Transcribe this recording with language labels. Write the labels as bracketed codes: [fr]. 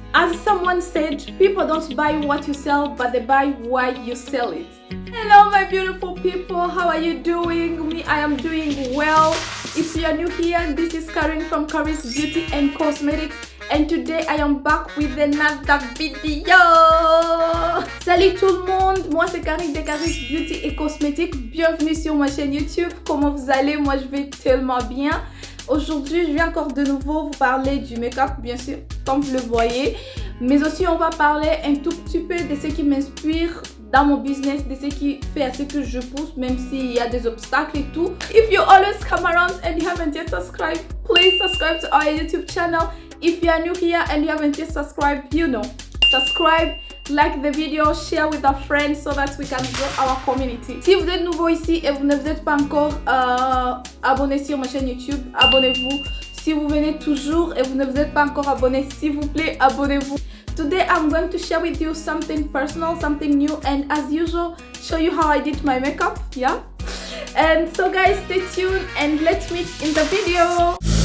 [en] As someone said, people don't buy what you sell, but they buy why you sell it. Hello my beautiful people, how are you doing? Me, I am doing well. If you are new here, this is Karen from Cariz Beauty and Cosmetics, and today I am back with another video. [fr] Salut tout le monde, moi c'est Cariz de Cariz Beauty et Cosmetics. Bienvenue sur ma chaîne YouTube. Comment vous allez? Moi je vais tellement bien. Aujourd'hui, je viens encore de nouveau vous parler du make-up, bien sûr, comme vous le voyez. Mais aussi, on va parler un tout petit peu de ce qui m'inspire dans mon business, de ce qui fait à ce que je pousse, même s'il y a des obstacles et tout. [en] If you always come around and you haven't yet subscribed, please subscribe to our YouTube channel. If you are new here and you haven't yet subscribed, you know, subscribe, like the video, share with our friends so that we can grow our community. [fr] Si vous êtes nouveau ici et vous ne vous êtes pas encore abonné sur ma chaîne YouTube, abonnez-vous. Si vous venez toujours et vous ne vous êtes pas encore abonné, s'il vous plaît, abonnez-vous. [en] Today I'm going to share with you something personal, something new, and as usual, show you how I did my makeup, yeah? And so guys, stay tuned and let's meet in the video.